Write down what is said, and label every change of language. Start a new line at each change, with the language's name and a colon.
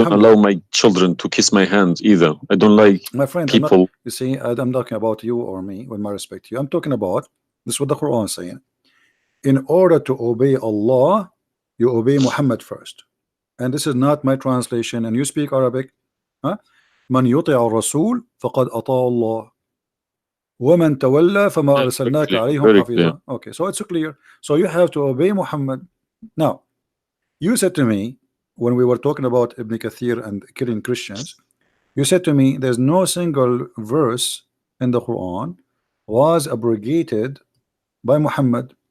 English: I don't allow my children to kiss my hand either. I don't like my friend, people. You see, I'm talking about you or me, with my respect to you. I'm talking about this is what the Quran is saying. In order to obey Allah, you obey Muhammad first. And this is not my translation, and you speak Arabic.
Arabic: من يطع الرسول فقد أطاع الله ومن تولى فما أرسلناك عليهم حفيظا.
English: Okay, so it's clear. So you have to obey Muhammad. Now, you said to me when we were talking about Ibn Kathir and killing Christians, you said to me there's no single verse in the Quran was abrogated by Muhammad.